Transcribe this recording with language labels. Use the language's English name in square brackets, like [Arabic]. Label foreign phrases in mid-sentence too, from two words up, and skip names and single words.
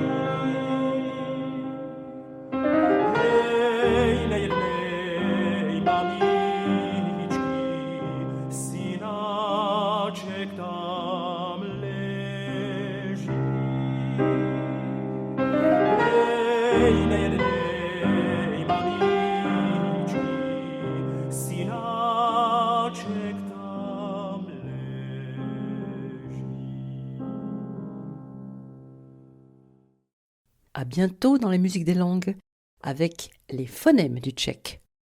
[Czech] Hej, nejednej mamičky, synáček tam leží. Hej, nejednej mamičky, synáček tam leží. [French] À bientôt dans les musiques des langues avec les phonèmes du tchèque.